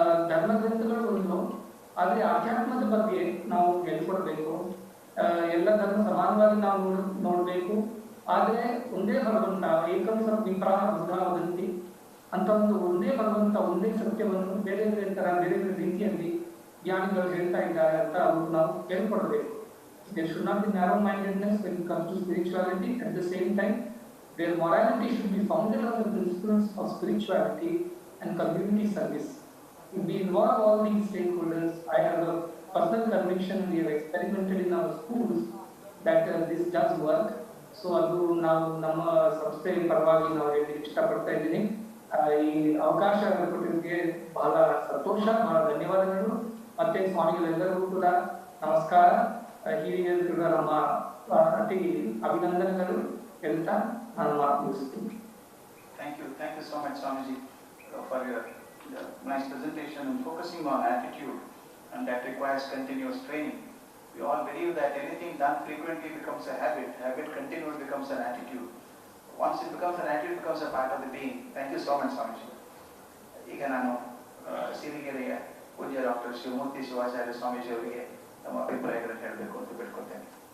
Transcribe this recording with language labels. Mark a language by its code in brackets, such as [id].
[kn] ಧರ್ಮ ಗ್ರಂಥಗಳು ಒಂದು, ಆದರೆ ಆಧ್ಯಾತ್ಮದ ಬಗ್ಗೆ ನಾವು ಹೇಳ್ಕೊಡ್ಬೇಕು. ಎಲ್ಲ ಧರ್ಮ ಸಮಾನವಾಗಿ ನಾವು ನೋಡಬೇಕು. ಆದರೆ ಒಂದೇ ಭಗವಂತ [sa] ಏಕಂ ವಿಪ್ರಾಹ ವದಂತಿ [kn] ಅಂತ ಒಂದೇ ಭಗವಂತ ಒಂದೇ ಸತ್ಯವನ್ನು ಬೇರೆ ಬೇರೆ ತರ ಬೇರೆ ಬೇರೆ ರೀತಿಯಲ್ಲಿ ಜ್ಞಾನಿಗಳು ಹೇಳ್ತಾ ಇದ್ದಾರೆ ಅಂತ ಅವರು ನಾವು ಕೇಳ್ಕೊಡ್ಬೇಕು. [en] There should not be narrow-mindedness when it comes to spirituality. At the same time, their morality should be founded on the principles of spirituality and community service. If we involve all these stakeholders, I have a personal conviction, we have experimented in our schools that this does work. [kn] So ಅದು ನಾವು ನಮ್ಮ ಸಂಸ್ಥೆ ಪರವಾಗಿ ನಾವು ಹೇಳಲಿಕ್ಕೆ ಇಷ್ಟಪಡ್ತಾ ಇದ್ದೀನಿ. ಈ ಅವಕಾಶ ಕೊಟ್ಟಿದ್ದಕ್ಕೆ ಬಹಳ ಸಂತೋಷ, ಬಹಳ ಧನ್ಯವಾದಗಳು. ಮತ್ತೆ ಸ್ವಾಮಿಗಳೆಲ್ಲರಿಗೂ ಕೂಡ ನಮಸ್ಕಾರ. ಹಿರಿಯರು ಕೂಡ ನಮ್ಮ ಅತಿ ಅಭಿನಂದನೆಗಳು ಹೇಳ್ತಾ ನಾನು ಮಾತು ಮುಗಿಸ್ತೀನಿ. [en] Thank you so much, Swamiji, for your nice presentation and focusing on attitude, and that requires continuous training. We all believe that anything done frequently becomes a habit. Habit continued becomes an attitude. Once it becomes an attitude, it becomes a part of the being. Thank you so much, Swamiji. [kn] ಈಗ ನಾನು ಸಿರಿಗೆರೆಯ ಪೂಜ್ಯ doctor Shivamurthy Shivacharya Swamiji ಅವರಿಗೆ ನಮ್ಮ ಅಭಿಪ್ರಾಯಗಳನ್ನು ಹೇಳಬೇಕು ಅಂತ ಬೇಡ್ಕೊಳ್ತೇನೆ.